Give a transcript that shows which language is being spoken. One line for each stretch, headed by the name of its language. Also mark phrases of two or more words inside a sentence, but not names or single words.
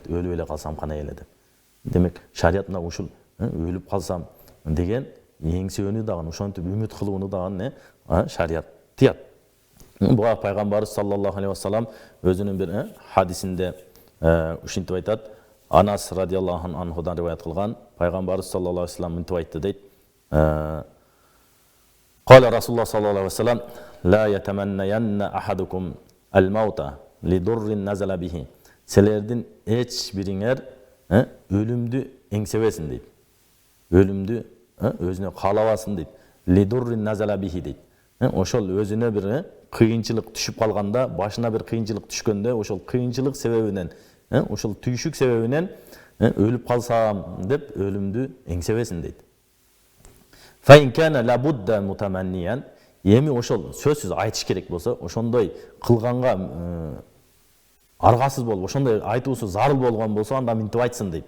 Kyrgyz: Өлүп эле калсам кандай эле деп. Демек шарият мына ушул өлүп калсам деген эңсөөнү дагы ушинтип үмүт кылууну дагы шарият тыят. Буга пайгамбарыбыз
Arabic: صلى الله عليه وسلم
Kyrgyz: өзүнүн бир хадисинде ушинтип айтат. Анас
Arabic: رضي الله عنه
Kyrgyz: риваят кылган. Пайгамбарыбыз
Arabic: صلى الله عليه وسلم
Kyrgyz: мынтип айтты дейт.
Arabic: قال رسول الله صلى الله عليه وسلم: "لا يتمنين أحدكم الموت لضر نزل به."
Kyrgyz: Силердин эч бириңер өлүмдү эңсебесин дейт. Өлүмдү өзүнө каалабасын дейт.
Arabic: لضر نزل به дейт.
Kyrgyz: Ошол өзүнө бир кыйынчылык түшүп калганда, башына бир кыйынчылык түшкөндө, ошол кыйынчылык себебинен, ошол түйшүк себебинен өлүп калсам деп өлүмдү эңсебесин дейт.
Arabic: فإن كان لا بد متمنيا,
Kyrgyz: эми ошол сөзсүз айтыш керек болсо, ошондой кылганга аргасыз болуп, ошондой айтуусу зарыл болгон болсо, анда минтип айтсын дейт.